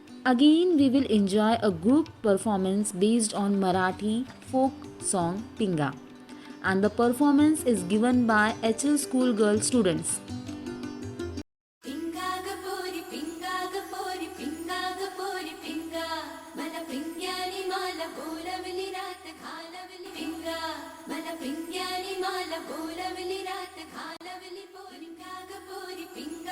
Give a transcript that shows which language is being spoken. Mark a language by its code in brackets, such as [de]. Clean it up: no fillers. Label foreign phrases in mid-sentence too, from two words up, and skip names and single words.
[en] Again, we will enjoy a group performance based on Marathi folk song Pinga, and the performance is given by HL School Girl students. [mr] पिंगा ग पोरी पिंगा ग पोरी पिंगा ग पोरी पिंगा मला पिंग्यानी माला बोलवली रात घालवली पिंगा मला पिंग्यानी माला बोलवली रात घालवली पोरी पिंगा ग पोरी पिंगा